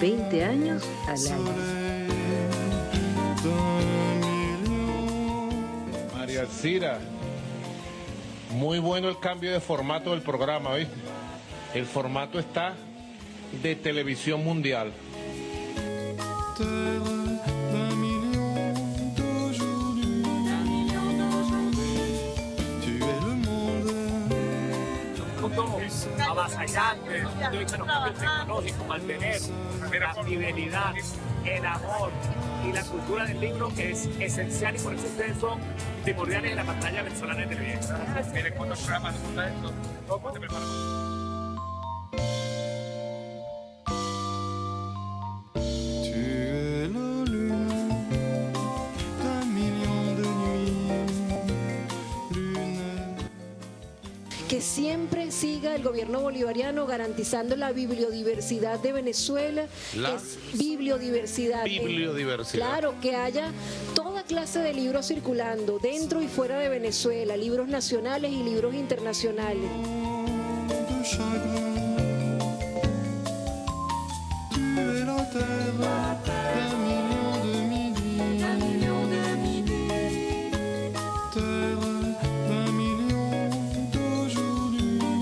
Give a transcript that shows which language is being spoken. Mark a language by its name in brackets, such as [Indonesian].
[Spanish] 20 años al aire. María Alcira, muy bueno el cambio de formato del programa, ¿viste? El formato está de televisión mundial. [French] Terre d'un million d'aujourd'hui. Tu es le monde. [Spanish] Mundo avasallante, de los cambios tecnológicos, mantener la fidelidad, el amor y la cultura del libro es esencial y por eso ustedes son primordiales en la pantalla venezolana de televisión. Miren cuántos programas de esto, ¿cómo te preparas? [French] Tu es la lune d'un million de nuits. Lune. [Spanish] Que siempre siga el gobierno bolivariano garantizando la bibliodiversidad de Venezuela. Es bibliodiversidad. Bibliodiversidad. Claro, que haya toda clase de libros circulando dentro y fuera de Venezuela, libros nacionales y libros internacionales. [French] De chagrin. Tu es la terre d'un million de midi. Terre d'un million d'aujourd'hui.